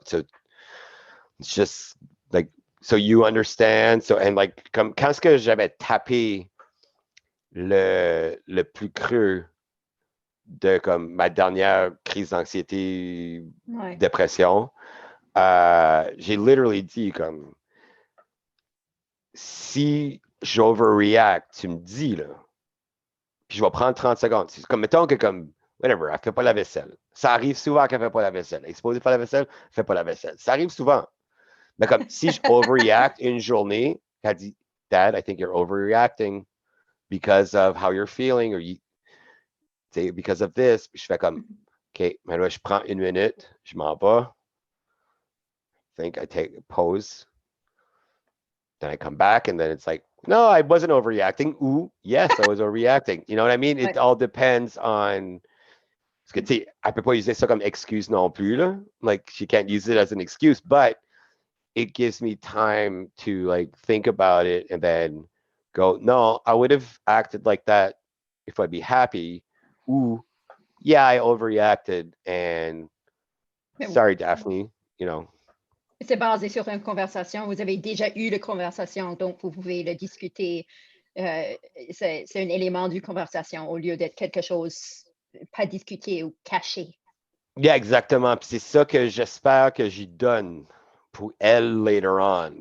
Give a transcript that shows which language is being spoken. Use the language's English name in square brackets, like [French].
[English] So it's just like, so you understand. So and like [French] comme quand est-ce que j'avais tapé le plus creux de comme ma dernière crise d'anxiété, dépression, j'ai literally dit comme si j'overreact, tu me dis là, puis je vais prendre 30 secondes. C'est comme mettons que comme whatever, elle fait pas la vaisselle. Ça arrive souvent qu'elle fait pas la vaisselle. Elle est supposée faire la vaisselle, elle fait pas la vaisselle. Ça arrive souvent. Mais comme si je overreact une journée, elle dit [English] Dad, I think you're overreacting because of how you're feeling or because of this. [French] Puis je fais comme OK, maintenant je prends une minute, je m'en vais. [English] I take a pause. Then I come back and then it's like, no, I wasn't overreacting. Ooh, yes, I was overreacting. You know what I mean? It all depends on. [French] Parce que tu sais, elle peut pas user ça comme excuse non plus là. [English] Like she can't use it as an excuse, but it gives me time to like think about it and then go, no, I would have acted like that if I'd be happy. Ooh, yeah, I overreacted and sorry, Daphne, you know. [French] C'est basé sur une conversation. Vous avez déjà eu la conversation, donc vous pouvez le discuter. C'est un élément d'une conversation au lieu d'être quelque chose pas discuté ou caché. [English] Yeah, [French] exactement. Puis c'est ça que j'espère que j'y donne pour elle [English] later on.